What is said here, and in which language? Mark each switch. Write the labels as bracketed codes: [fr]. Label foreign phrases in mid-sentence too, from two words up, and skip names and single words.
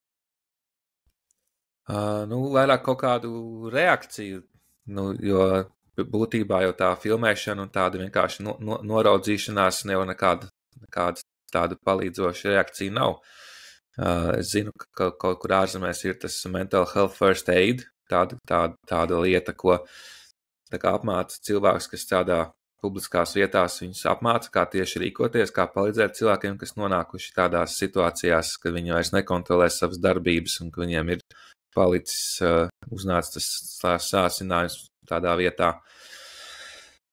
[lv] Vairāk kaut kādu reakciju, jo būtībā jau tā filmēšana un tāda vienkārši noraudzīšanās jau nekāda tāda palīdzoša reakcija nav. Es zinu, ka kaut kur ārzemēs ir tas [en] mental health first aid, [lv] tāda lieta, ko tā kā apmāca cilvēks, kas strādā publiskās vietās, viņus apmāca, kā tieši rīkoties, kā palīdzēt cilvēkiem, kas nonākuši tādās situācijās, ka viņi vairs nekontrolē savas darbības un ka viņiem ir palicis uznācis tas sāsinājums tādā vietā.